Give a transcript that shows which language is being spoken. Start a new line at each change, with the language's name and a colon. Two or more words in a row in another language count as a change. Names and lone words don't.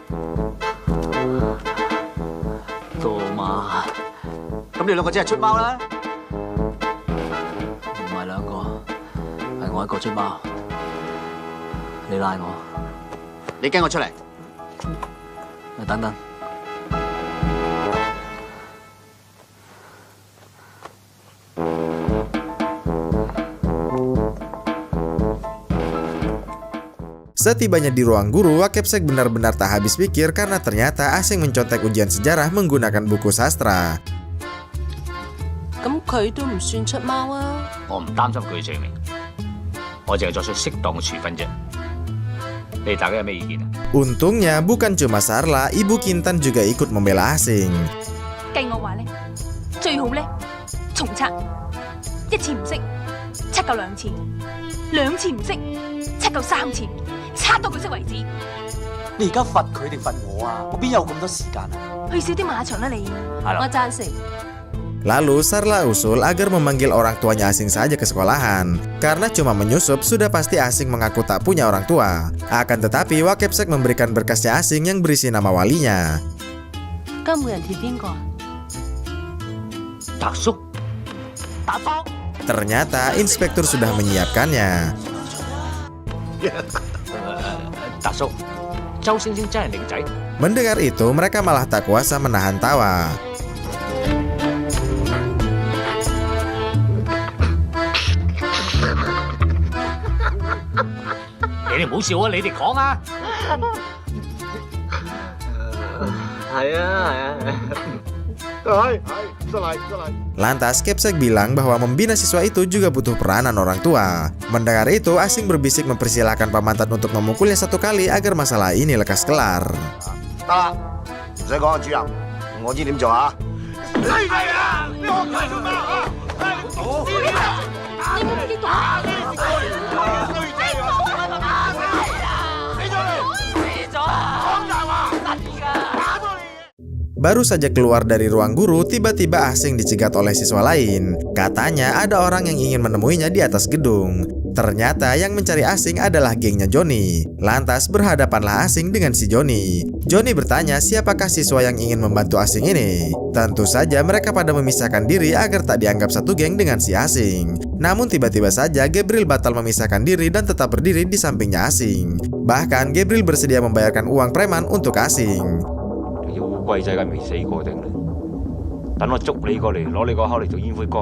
Cantonese: 做馬，咁你兩個真係出貓啦？唔係兩個，係我一個出貓。你拉我，你跟我出嚟。等等。
Indonesian: Setibanya di ruang guru, Wakepsek benar-benar tak habis pikir karena ternyata Asing mencontek ujian sejarah menggunakan buku sastra.
Cantonese: 咁佢都唔算出貓啊！我唔擔心佢嘅罪名，我淨係作出適當嘅處分啫。你哋大家有咩意見啊？
Indonesian: Untungnya bukan cuma Sarla, Ibu Kintan juga ikut membela Asing.
Cantonese: 計我話咧，最好咧重測，一次唔識，測夠2次，2次唔識，測夠3次。測到佢識為止。你而家罰佢定罰我啊？我邊有咁多時間啊？去少啲馬場啦你。係啦，我贊成。
Indonesian: Lalu Sarla usul agar memanggil orang tuanya Asing saja ke sekolahan. Karena cuma menyusup, sudah pasti Asing mengaku tak punya orang tua. Akan tetapi Wakepsek memberikan berkasnya Asing yang berisi nama walinya.
Cantonese: 今每人貼邊個？達叔，達叔。
Indonesian: Ternyata inspektur sudah menyiapkannya.
Cantonese: 達叔，周星星真係靚仔。
Indonesian: Mendengar itu, mereka malah tak kuasa menahan tawa.
Cantonese: 你哋唔好笑啊！你哋講啊！係啊。
Indonesian: Lantas Kepsek bilang bahwa membina siswa itu juga butuh peranan orang tua. Mendengar itu, Asing berbisik mempersilahkan Paman Tat untuk memukulnya 1 kali agar masalah ini lekas kelar.
Cantonese: 得啦，唔使講啊，主任，我知點做啊。你冇激動啊！
Indonesian: Baru saja keluar dari ruang guru, tiba-tiba Asing dicegat oleh siswa lain. Katanya ada orang yang ingin menemuinya di atas gedung. Ternyata yang mencari Asing adalah gengnya Johnny. Lantas berhadapanlah Asing dengan si Johnny. Johnny bertanya siapakah siswa yang ingin membantu Asing ini. Tentu saja mereka pada memisahkan diri agar tak dianggap satu geng dengan si Asing. Namun tiba-tiba saja Gabriel batal memisahkan diri dan tetap berdiri di sampingnya Asing. Bahkan Gabriel bersedia membayarkan uang preman untuk Asing.
Cantonese: 烏龜仔梗未死過定咧？等我捉你過嚟，攞你個口嚟做煙灰缸。